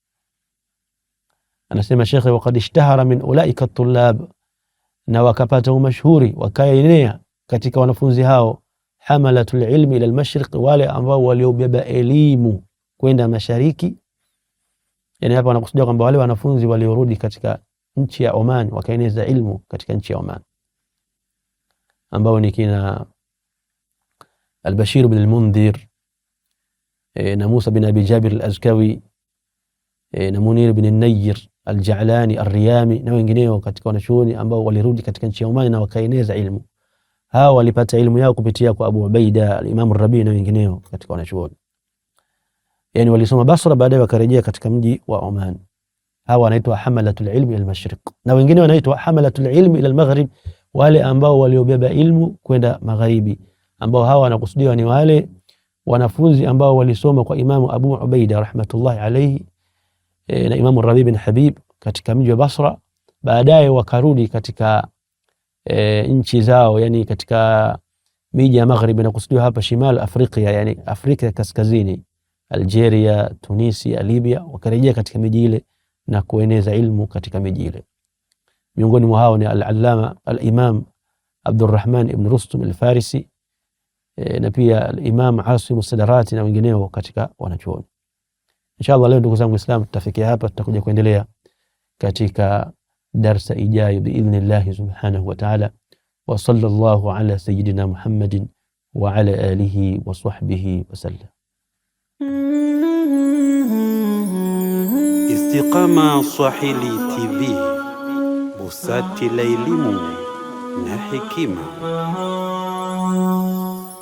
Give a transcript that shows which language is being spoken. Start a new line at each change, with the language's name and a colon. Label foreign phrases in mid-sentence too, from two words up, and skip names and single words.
Swahili: Anasema Sheikh,
Arabic: وقد اشتهر من أولئك الطلاب,
Swahili: na wakapata umashhuri wakaenea katika wanafunzi hao,
Arabic: حملة العلم إلى المشرق,
Swahili: wale ambao waliobeba elimu kwenda mashariki. Yani hapa wanakusudia kwamba wale wanafunzi waliorudi katika nchi ya Oman wakaeneza ilmu katika nchi ya Oman, ambao ni kina al-Bashir bin al-Mundhir na Musa bin Abi Jabir al-Azkawi na Munir bin al-Nayyir al-Ja'lani al-Riyami na wengineo katika wanachuoni ambao walirudi katika nchi ya Oman na wakaeneza ilmu. Hao walipata ilmu yao kupitia kwa Abu Ubaida, al-Imam al-Rabi na wengineo katika wanachuoni. Yani walisoma Basra, baadaye wakarejea katika mji wa Oman. Hawa wanaitwa
Arabic: حملة العلم إلى المشرق,
Swahili: na wengine wanaitwa
Arabic: حملة العلم إلى المغرب,
Swahili: wale ambao waliobeba ilmu kwenda magharibi, ambao hawa wanakusudiwa ni wale wanafunzi ambao walisoma kwa Imamu Abu Ubaida
Arabic: رحمة الله عليه
Swahili: na Imamu Rabi bin Habib katika mji wa Basra, baadaye wakarudi katika nchi zao, yani katika miji ya magharibi, na kusudiwa hapa shimal Afrika, yani Afrika ya kaskazini, Algeria, Tunisia, Libya, wakarejea katika miji ile na kueneza ilmu katika miji ile. Miongoni mwa hao ni al-Allama al-Imam Abdurrahman ibn Rustum al-Farisi na pia al-Imam Asim as-Sadarati na wengineo katika wanachuoni. Inshallah leo ndugu zangu Waislamu tutafikia hapa, tutakuja kuendelea katika darsa ijayo biidhnillah
Arabic: سبحانه وتعالى. وصلى الله على سيدنا محمد وعلى آله وصحبه وسلم.
Swahili: Istiqama Swahili TV, busati la elimu na hekima.